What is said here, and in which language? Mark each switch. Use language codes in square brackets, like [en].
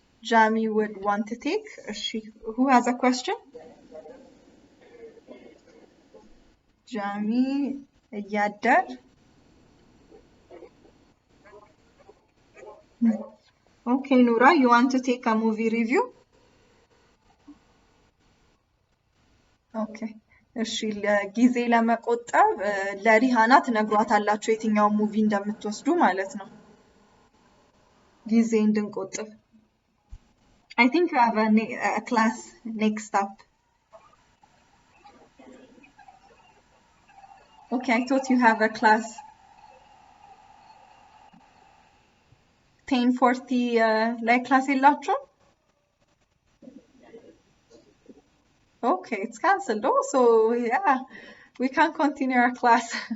[en] Jami would want to take. Who has a question? Jami Yadar. Okay, Noura, you want to take a movie review? Okay. [am] እሺ ጊዜ ለመቆጠብ ለሪሃና ትነግሯታላችሁ የትኛውን ሙቪ እንደምትወስዱ ማለት ነው። ጊዜ እንድንቆጥብ። [en] I think you have a class next up. Okay, I thought you have a class 10:40 [am] ላይ ክላስ የላችሁ? [en] Okay, it's cancelled. Oh, so yeah, we can't continue our class.